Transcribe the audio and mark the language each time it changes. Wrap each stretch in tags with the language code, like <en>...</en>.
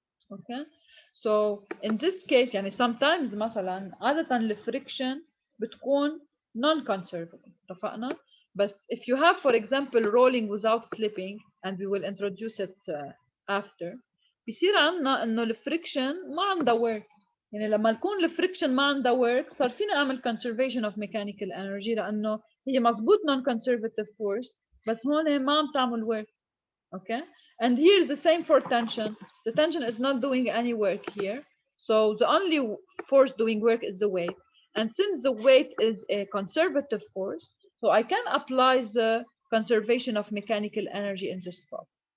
<en>Okay, so in this case</en> <ar>يعني</ar> <en>sometimes</en> <ar>مثلا عادة الفريكشن بتكون</ar> <en>non-conservative</en> <ar>اتفقنا؟ بس</ar> <en>if you have for example rolling without slipping, and we will introduce it after,</en> <ar>بيصير عندنا إنه الفريكشن ما عندها</ar> <en>work.</en> <ar>يعني لما يكون الفريكشن ما عندها work صار فينا نعمل conservation of mechanical energy لأنه هي مزبوط non-conservative force بس هون ما عم تعمل work.</ar> <en>Okay, and here the same for tension. The tension is not doing any work here, so the only force doing work is the weight. And since the weight is a conservative force, so I can apply the conservation of mechanical energy in this problem.</en>